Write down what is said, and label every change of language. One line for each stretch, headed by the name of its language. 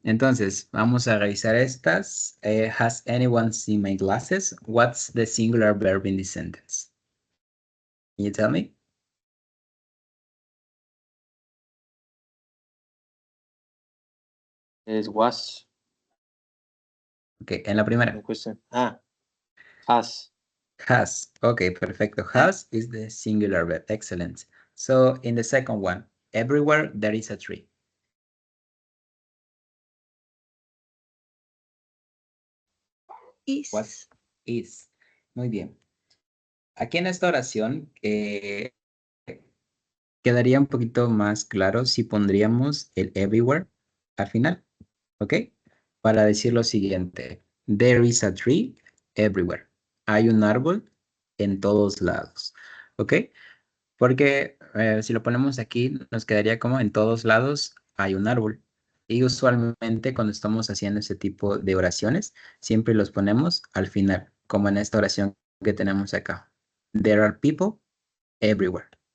Spanish: Entonces, vamos a revisar estas.
English: Has anyone seen my glasses? What's the singular verb in this sentence? Can you tell me?
Spanish: Es was. Ok, en la primera.
English: Question. Ah, has. Has. Okay, perfecto. Has is the singular verb. Excellent. So in the second one, everywhere there is a tree. What Is. is?
Spanish: Muy bien. Aquí en esta oración quedaría un poquito más claro si pondríamos el everywhere al final. ¿Ok? Para decir lo siguiente.
English: There is a tree everywhere.
Spanish: Hay un árbol en todos lados. ¿Ok? Porque si lo ponemos aquí, nos quedaría como en todos lados hay un árbol. Y usualmente cuando estamos haciendo ese tipo de oraciones, siempre los ponemos al final, como en esta oración que tenemos acá.
English: There are people everywhere.